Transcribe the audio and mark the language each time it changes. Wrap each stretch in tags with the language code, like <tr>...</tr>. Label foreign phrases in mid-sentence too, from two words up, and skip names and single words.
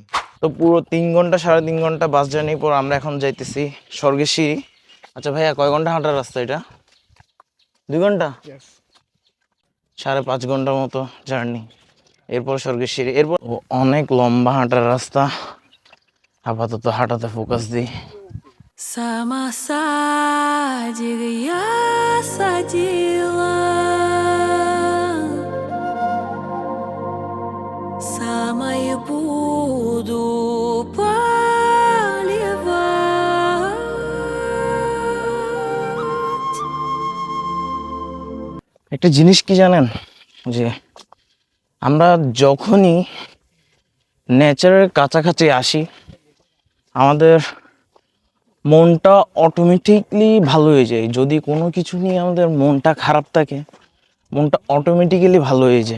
<bn>তো পুরো 3 ঘন্টা 3.5 ঘন্টা</bn> <en>bus journey</en> <bn>পর আমরা এখন যাইতেছি স্বর্গেশ্বরী। আচ্ছা ভাইয়া, কয় ঘন্টা হাঁটার রাস্তা এটা? 2 ঘন্টা, 5.5 ঘন্টার মতো জার্নি। এরপর স্বর্গেশ্বরী, এরপর অনেক লম্বা হাঁটার রাস্তা। আপাতত হাঁটাতে ফোকাস দিই।</bn> <ru>Сама садик я садила, сама и буду поливать.</ru> <bn>একটা জিনিস কি জানেন, যে আমরা যখনই নেচারের কাছাকাছি আসি আমাদের মনটা অটোমেটিকলি ভালো হয়ে যায়। যদি কোনো কিছু নিয়ে আমাদের মনটা খারাপ থাকে, মনটা অটোমেটিক্যালি ভালো হয়ে যায়।</bn>